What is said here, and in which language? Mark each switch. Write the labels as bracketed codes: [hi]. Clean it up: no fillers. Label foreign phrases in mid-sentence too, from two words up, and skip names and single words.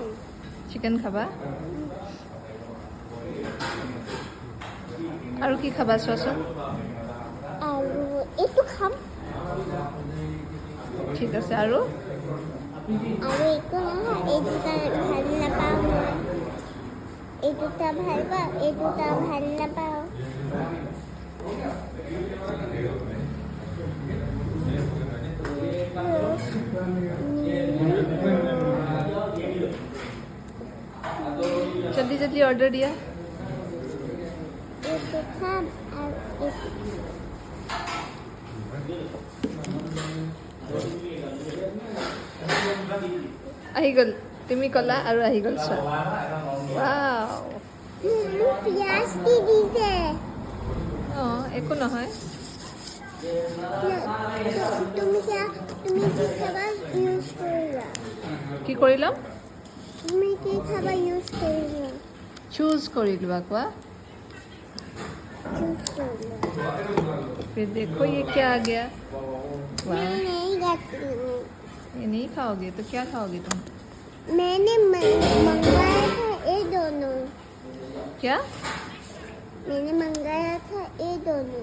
[as] চিকেন খাবা আৰু কি খাবা চোৱাচোন আৰু এইটো খাম ঠিক আছে আৰু আৰু একো নহয় এই দুটা ভাল নাপাওঁ মই এই দুটা ভাল পাওঁ এই দুটা ভাল নাপাওঁ [hi] जल्दी जल्दी ऑर्डर दिया [as] এইটো খাম আৰু এইটো আহি গ'ল তুমি ক'লা আৰু আহি গ'ল চোৱা ৱাও পিঁয়াজ দি দিছে অঁ একো নহয় তুমি কি খাবা ইউজ কৰিবা কি কৰি ল'ম তুমি কি খাবা ইউজ কৰিবা চুজ কৰি লোৱা কোৱা [hi] चूज कर लो फिर देखो ये क्या आ गया वाह मैं नहीं खाती हूँ ये नहीं खाओगे तो क्या खाओगे तुम मैंने मंगाया था ये दोनों क्या मैंने मंगाया था ये दोनों